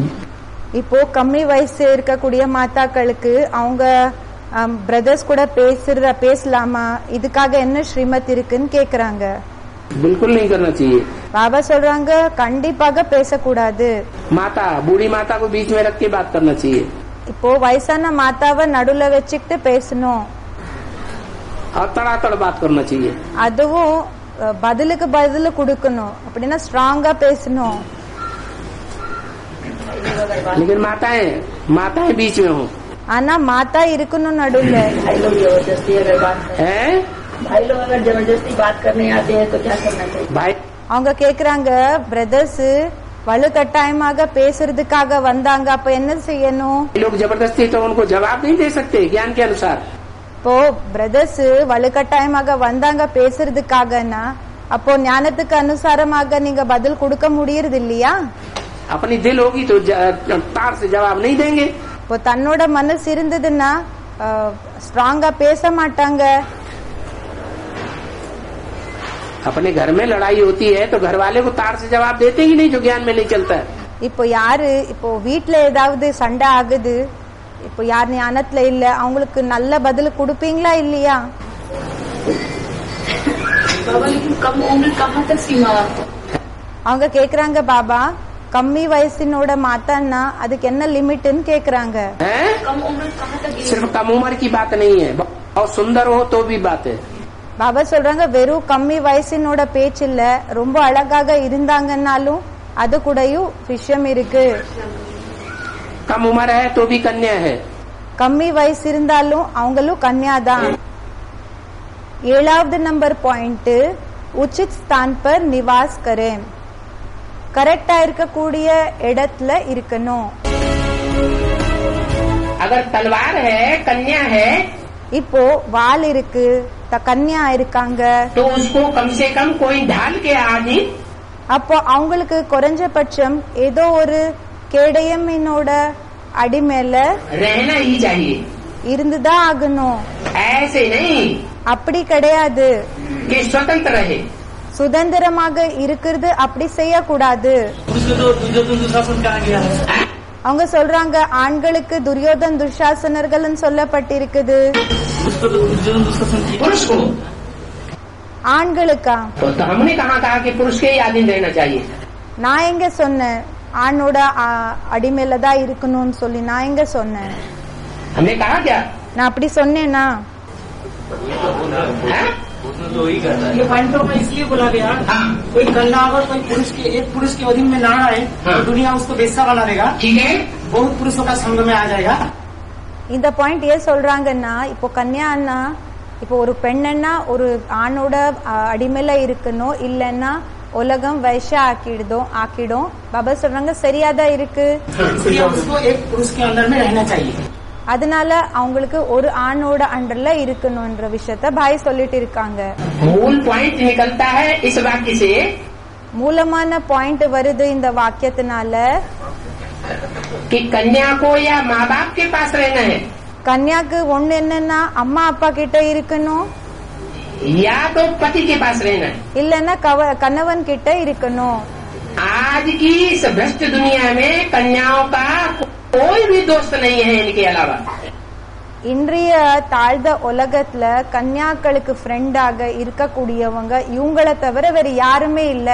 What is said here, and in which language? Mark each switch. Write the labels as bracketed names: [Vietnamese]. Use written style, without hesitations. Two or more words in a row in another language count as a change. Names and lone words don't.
[Tamil] இப்போ கம்மி வயசு இருக்கக்கூடிய மாதாக்களுக்கு அவங்க பிரதர்ஸ் கூட பேசலாமா? இதுக்காக என்ன ஸ்ரீமத் இருக்குன்னு கேக்குறாங்க. [Hindi] बिल्कुल नहीं करना चाहिए। [Tamil] பாபா சொல்றாங்க கண்டிப்பாக பேசக்கூடாது. [Hindi] माता बूढ़ी माता को बीच में रख के बात करना चाहिए। [Tamil] இப்போ வயசான மாதாவை நடுவுல வச்சுக்கிட்டு பேசணும். [Hindi] और तड़ातड़ बात करना चाहिए। [Tamil] அதுவும் பதிலுக்கு பதில் கொடுக்கணும். அப்படின்னா ஸ்ட்ராங்கா பேசணும். [Hindi] लेकिन माताएं बीच में हो। [Tamil] ஆனா மாதா இருக்கணும் நடுவுல. [Hindi] भाई लोग जबरदस्ती अगर बात हैं? भाई लोग अगर जबरदस्ती बात करने आते हैं तो क्या करना चाहिए? भाई [Tamil] அவங்க கேக்குறாங்க பிரதர்ஸ் வலுக்கட்டாயமாக பேசுறதுக்காக வந்தாங்க, அப்ப என்ன செய்யணும்? [Hindi] लोग जबरदस्ती तो उनको जवाब नहीं दे सकते ज्ञान के अनुसार। [Tamil] இப்போ பிரதர்ஸ் வலுக்கட்டாயமாக வந்தாங்க பேசுறதுக்காகனா, அப்போ ஞானத்துக்கு அனுசாரமாக நீங்க பதில் கொடுக்க முடியறது இல்லையா? [Hindi] अपनी दिल होगी तो तार से जवाब नहीं देंगे। [Tamil] இப்போ தன்னோட மனசு இருந்ததுன்னா ஸ்ட்ராங்கா பேச மாட்டாங்க. [Hindi] अपने घर में लड़ाई होती है तो घर वाले को तार से जवाब देते ही नहीं, जो ज्ञान में नहीं चलता है। [Tamil] இப்போ யாரு இப்போ வீட்டுல ஏதாவது சண்டை ஆகுது, இப்போ யார் ஞானத்துல இல்ல, அவங்களுக்கு நல்ல பதில் கொடுப்பீங்களா இல்லையா? [Hindi] बाबा लेकिन कम उम्र कहाँ तक सीमा? [Tamil] அவங்க கேக்குறாங்க பாபா கம்மி வயசினோட மாத்தான்னா அதுக்கு என்ன லிமிட்னு கேக்குறாங்க. [Hindi] हैं? कम उम्र कहाँ तक? सिर्फ कम उम्र की बात नहीं है, और सुंदर हो तो भी बात है। [Tamil] பாபா சொல்றாங்க வெறும் கம்மி வயசினோட பேச்சு இல்ல, ரொம்ப அழகாக இருந்தாங்கன்னாலும் அது கூடயும் விஷயம் இருக்கு. [Hindi] कम उम्र है तो भी कन्या है। [Tamil] கம்மி வயசு இருந்தாலும் அவங்களும் கன்யாதான். 7வது நம்பர் பாயிண்ட், [Hindi] उचित स्थान पर निवास करें. [Tamil] கரெக்டா இருக்கக்கூடிய இடத்துல இருக்கணும். [Hindi] अगर तलवार है, कन्या है, [Tamil] இப்போ வாள் இருக்கு, கன்யா இருக்காங்க, [Hindi] तो उसको कम से कम कोई ढाल के आदि [Tamil] அப்போ அவங்களுக்கு குறைஞ்சபட்சம் ஏதோ ஒரு கேடயமினோட அடிமேல [Hindi] रहना ही चाहिए। [Tamil] இருந்துதான் ஆகணும். [Hindi] ऐसे नहीं [Tamil] அப்படி கிடையாது. [Hindi] कि स्वतंत्र रहे। [Tamil] சுதந்திரமாக இருக்கிறது அப்படி செய்யக்கூடாது. [Hindi] उसको तो दुर्योधन दुशासन कहा गया है। [Tamil] அவங்க சொல்றாங்க ஆண்களுக்கு துரியோதன் துஷாசனர்கள் சொல்லப்பட்டிருக்குது. [Hindi] उसको तो दुर्योधन दुशासन की पुरुष को [Tamil] ஆண்களுக்கா? [Hindi] तो हमने कहा कि पुरुष के ही आधीन रहना चाहिए। [Tamil] நான் எங்க சொன்னேன் ஆணோட அடிமையில தான் இருக்கணும்னு சொல்லி? நான் எங்க சொன்னேன்? [Hindi] हमने कहा क्या? [Tamil] நான் அப்படி சொன்னேன்னா? [Hindi] ये पॉइंट तो मैं इसलिए बोला गया, कोई कन्या अगर कोई एक पुरुष के अधीन में ना रहे तो दुनिया उसको वेश्या बना देगा। ठीक है, बहुत पुरुषों का संग में आ जाएगा। [Tamil] இந்த பாயிண்ட் ஏன் சொல்றாங்கன்னா, இப்போ கன்யான்னா இப்போ ஒரு பெண்ணன்னா ஒரு ஆணோட அடிமையில இருக்கணும், இல்லன்னா உலகம் வைஷா ஆக்கிடும். பாபா சொல்றாங்க சரியாதான் இருக்கு, [Hindi] इसलिए उसको एक पुरुष के अंदर में रहना चाहिए। [Tamil] அதனால அவங்களுக்கு ஒரு ஆணோட அண்டர்ல இருக்கணும்ன்ற விஷயத்த பாய் சொல்லிட்டு இருக்காங்க. [Hindi] मूल पॉइंट निकलता है इस वाक्य से, [Tamil] மூலமான பாயிண்ட் வருது இந்த வாக்கியத்தினால, [Hindi] कि कन्या को या माँ बाप के पास रहना है, [Tamil] கன்யாக்கு ஒண்ணு என்னன்னா அம்மா அப்பா கிட்ட இருக்கணும், [Hindi] या तो पति के पास रहना है। [Tamil] இல்லன்னா கணவன் கிட்ட இருக்கணும். [Hindi] आज की इस भ्रष्ट दुनिया में कन्याओं का कोई भी दोस्त नहीं है इनके अलावा। [Tamil] இன்றைய தாழ்ந்த உலகத்துல கன்யாக்களுக்கு ஃப்ரெண்டாக இருக்கக்கூடியவங்க இவங்கள தவிர வேற யாருமே இல்ல.